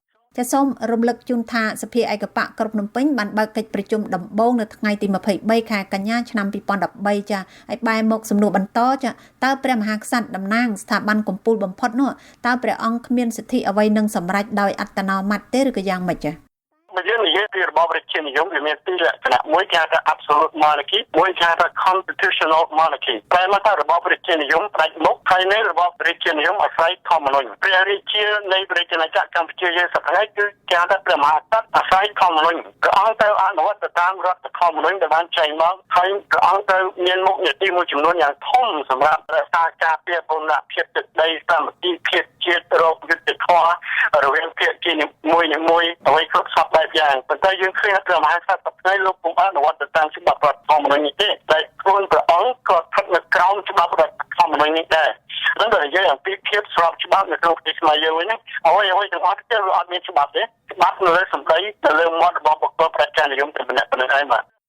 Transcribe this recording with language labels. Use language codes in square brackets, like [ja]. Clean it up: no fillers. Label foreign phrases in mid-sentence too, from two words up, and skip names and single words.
[km] សូមរំលឹកជូនថាសភាឯកបកក្រុងភ្នំពេញបានបើកកិច្ចប្រជុំដំបូងនៅថ្ងៃទី23ខែកញ្ញាឆ្នាំ2013ចាហើយបែរមកសំណួរបន្តចាតើព្រះមហាក្សត្រតំណាងស្ថាប័នកំពូលបំផុតនោះតើព្រះអង្គគ្មានសិទ្ធិអ្វីនឹងសម្រេចដោយអត្តនោម័តទេឬក៏យ៉ាងម៉េចចា បើយើងនិយាយពីរបបរាជានិយមវាមានពីរលក្ខណៈមួយគេហៅថា [en] absolute monarchy [km] មួយគេហៅថា [en] constitutional monarchy [km] តែមកថារបបរាជានិយមផ្ដាច់មុខហើយនៅរបបរាជានិយមអាស្រ័យធម្មនុញ្ញ ព្រះរាជានៃប្រជាណាចក្រកម្ពុជាយើងសប្តាហ៍គឺគេហៅថាព្រះមហាក្សត្រអាស្រ័យធម្មនុញ្ញព្រះអង្គទៅអនុវត្តតាមរដ្ឋធម្មនុញ្ញដែលបានចែង មកហើយព្រះអង្គទៅមានមុខនីតិមួយចំនួនយ៉ាងធំសម្រាប់រក្សាការពារបូរណភាពទឹកដីសាមគ្គីភាពជាតិរោគយុត្តិធម៌រវាងភាគីមួយអ្វីគ្រប់សពបែបយ៉ាងប៉ុន្តែយើងឃើញថាព្រះមហាក្សត្រថ្ងៃលោកពុំអនុវត្តតាមច្បាប់រដ្ឋធម្មនុញ្ញនេះទេតែខ្លួនព្រះអង្គក៏ស្ថិតនៅក្រោមច្បាប់រដ្ឋធម្មនុញ្ញនេះដែរដល់តែនិយាយអំពីភាពស្របច្បាប់នៅក្នុងប្រទេសខ្មែរយើងវិញណាអ្វីទាំងអស់ទៀតវាអត់មានច្បាប់ទេច្បាប់នៅលើសម្ដីទៅលើមាត់របស់បុគ្គលប្រជានិយមតែម្នាក់ប៉ុណ្្នឹងឯងបាទ